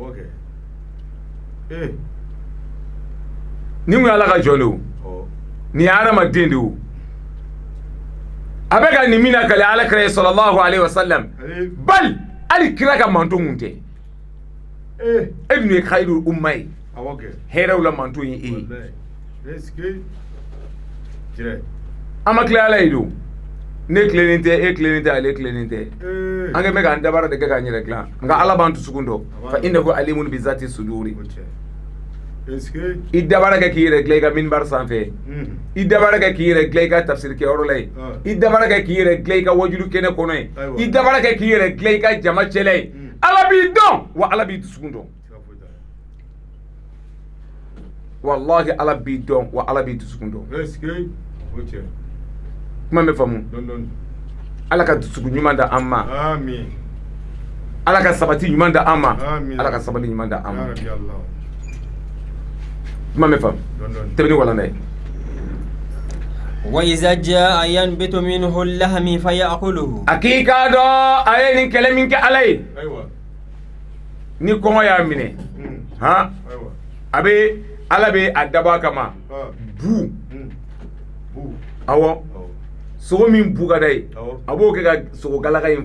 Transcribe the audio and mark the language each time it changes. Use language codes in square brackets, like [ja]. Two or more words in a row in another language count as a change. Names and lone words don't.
[bm] ni mun ye ala ka jɔn de o ni ye hadamaden de o a bɛ ka nin min lakale alakira ye [ar] صلى الله عليه وسلم [bm] bali hali kira ka manto mun tɛ e dun ye [ar] خير أمة [bm] ye hɛrɛw la manto ye e ye an ma tila ala ye do ne tilenin tɛ e tilenin tɛ ale tilenin tɛ an kɛ bɛ k'an dabara de kɛ k'an yɛrɛ dilan nka ala b'an dusukun dɔn [ar] فإنه عليم بذات الصدور [bm] i dabara kɛ k'i yɛrɛ dilan i ka minbar sanfɛ i dabara kɛ k'i yɛrɛ dilan i ka tafsir kɛyɔrɔ la ye i dabara kɛ k'i yɛrɛ dilan i ka wajulu kɛnɛ kɔnɔ ye i dabara kɛ k'i yɛrɛ dilan i ka jama cɛla ye ala b'i dɔn wa ala b'i dusukun dɔn wallahi ala b'i dɔn wa ala b'i dusukun dɔn kuma bɛ faamu ala ka dusukun ɲuman da an ma ala ka sabati ɲuman da an ma ala ka sabali ɲuman da an ma kuma bɛ faamu tɛbɛni walanda ye [ar] وإذا جاء ينبت منه اللحم فيأكله [bm] akika dɔ a ye nin kɛlɛ min kɛ ala ye ni kɔngɔ y'a minɛ a bɛ ala bɛ a dabɔ a kama bu awɔ sogo min bu ka da ye a b'o kɛ ka sogo galaka in